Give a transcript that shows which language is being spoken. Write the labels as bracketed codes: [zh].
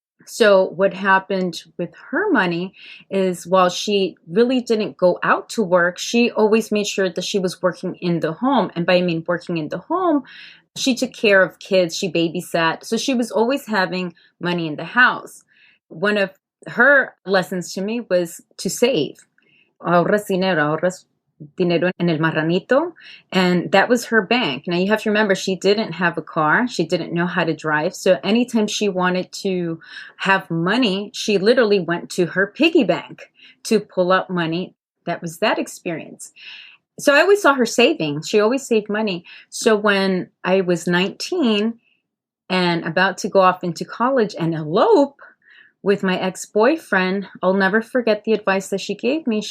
[en] So what happened with her money is while she really didn't go out to work, she always made sure that she was working in the home. And by I mean working in the home, she took care of kids, she babysat. So she was always having money in the house. One of her lessons to me was to save. [es] Ahorras dinero en el marranito. [en] And that was her bank. Now you have to remember, she didn't have a car. She didn't know how to drive. So anytime she wanted to have money, she literally went to her piggy bank to pull out money. That was that experience. So I always saw her saving. She always saved money. So when I was 19 and about to go off into college and elope with my ex-boyfriend, I'll never forget the advice that she gave me.